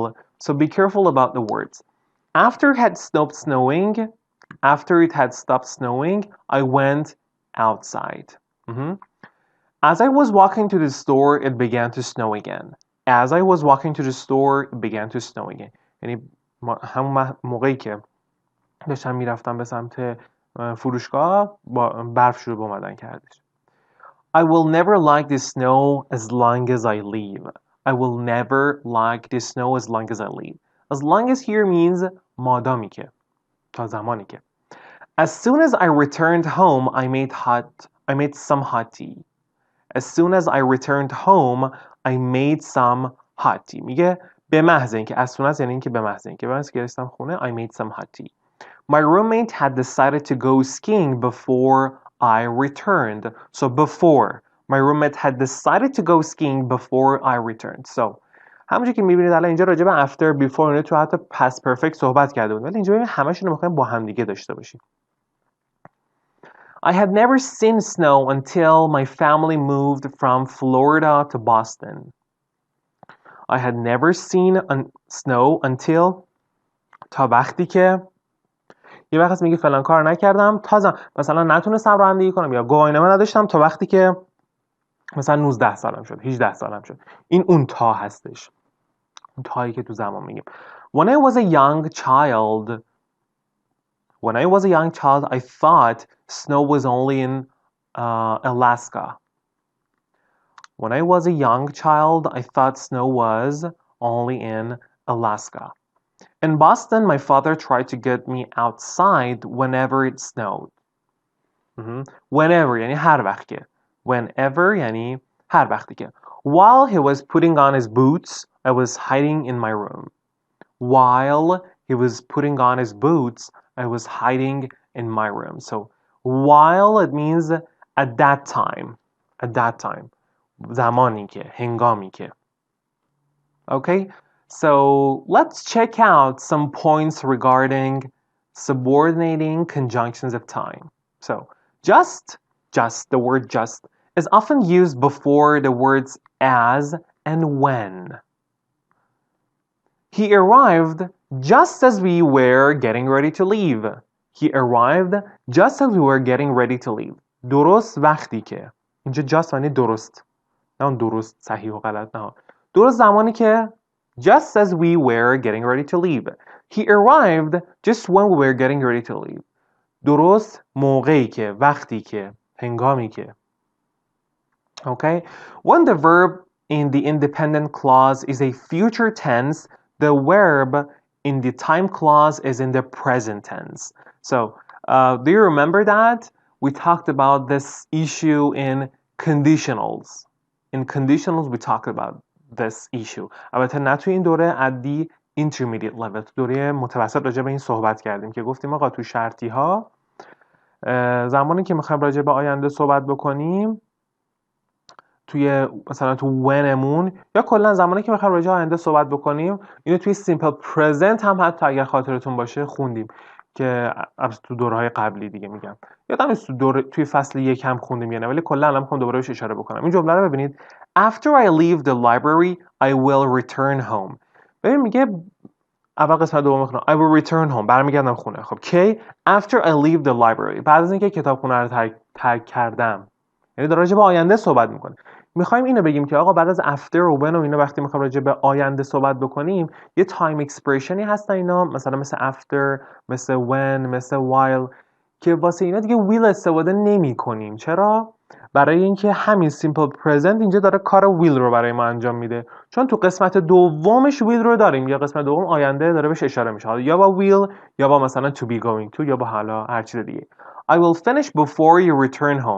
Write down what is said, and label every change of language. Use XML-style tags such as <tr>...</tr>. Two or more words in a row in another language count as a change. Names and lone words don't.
<en>So be careful about the words. After it had stopped snowing, I went outside. As I was walking to the store, it began to snow again. As I was walking to the store, it began to snow again.</en> <fa>یعنی همون موقعی که داشتم میرفتم به سمت فروشگاه برف شروع به اومدن کردش.</fa> <en>I will never like the snow as long as I live. I will never like the snow as long as I live. As long as here means</en> <fa>مادامی که تا زمانی که.</fa> <en>As soon as I returned home, I made some hot tea. As soon as I returned home, I made some hot tea.</en> <fa>میگه به محض اینکه</fa> <en>as soon as</en> <fa>یعنی اینکه به محض اینکه من گرفتم خونه</fa> <en>I made some hot tea. My roommate had decided to go skiing before I returned. So before my roommate had decided to go skiing before I returned.</en> <fa>So همونجوری که میبینید الان اینجا راجع به</fa> <en>after before</en> <fa>اینا تو حتی</fa> <en>past perfect</en> <fa>صحبت کرده بود ولی اینجا ببینید همشون رو می‌خوایم با هم دیگه داشته باشیم.</fa> <en>I had never seen snow until my family moved from Florida to Boston. I had never seen snow until</en> <fa>تا وقتی که یه وقت میگه فلان کار نکردم تا مثلا نتونستم رانندگی کنم یا گواهینامه نداشتم تا وقتی که مثلا 19 سالم شد 18 سالم شد این اون تا هستش اون تایی که تو زمان میگیم</fa> <en>When I was a young child I thought snow was only in Alaska. When I was a young child I thought snow was only in Alaska. In Boston, my father tried to get me outside whenever it snowed.</en> <fa>Whenever یعنی هر وقت که. Whenever یعنی هر وقتی که.</fa> <en>While he was putting on his boots, I was hiding in my room. While he was putting on his boots, I was hiding in my room. So while it means at that time. At that time.</en> <fa>زمانی که. هنگامی که.</fa> <en>Okay? So let's check out some points regarding subordinating conjunctions of time. So just, the word just, is often used before the words as and when. He arrived just as we were getting ready to leave. He arrived just as we were getting ready to leave.</en> <fa>درست وقتی که. اینجا just معنی درست. نه اون درست صحیح و غلط نه. درست زمانی که</fa> <en>just as we were getting ready to leave. He arrived just when we were getting ready to leave.</en> <fa>درست موقعی که وقتی که هنگامی که.</fa> <en>Okay? When the verb in the independent clause is a future tense, the verb in the time clause is in the present tense. So, do you remember that? We talked about this issue in conditionals. In conditionals, we talked about this issue.</en> <fa>البته نه توی این دوره</fa> <en>at the intermediate level.</en> <fa>تو دوره متوسط راجع به این صحبت کردیم که گفتیم آقا تو شرطی ها زمانی که میخوایم راجع به آینده صحبت بکنیم توی مثلا تو whenمون یا کلا زمانی که میخوایم راجع به آینده صحبت بکنیم اینو توی</fa> <en>simple present</en> <fa>هم حتی اگر خاطرتون باشه خوندیم که تو دوره‌های قبلی دیگه میگم یادم توی فصل 1 هم خوندیم یا نه ولی کلا الان میخوام دوباره بهش اشاره بکنم این جمله رو ببینید</fa> <en>After I leave the library I will return home</en> <fa>ببین میگه اول قسمت دوم میخونم</fa> <en>I will return home</en> <fa>برمیگردم خونه خب کی</fa> <en>After I leave the library</en> <fa>بعد از اینکه کتابخونه رو ترک کردم یعنی داره راجع به آینده صحبت میکنه میخوایم اینو بگیم که آقا بعد از after و when و اینا وقتی میخوایم راجع به آینده صحبت بکنیم یه</fa> <en>time expressionی</en> <fa>هستن اینا مثل after مثل when مثل while که واسه اینا دیگه will استفاده نمی کنیم چرا برای اینکه همین</fa> <en>simple present</en> <fa>اینجا داره کار will رو برای ما انجام میده چون تو قسمت دومش will رو داریم یا قسمت دوم آینده داره بهش اشاره میشه یا با will یا با مثلا</fa> <en>to be going to</en> <fa>یا با حالا هر چیز دیگه</fa> <en>I will finish before you return home.</en>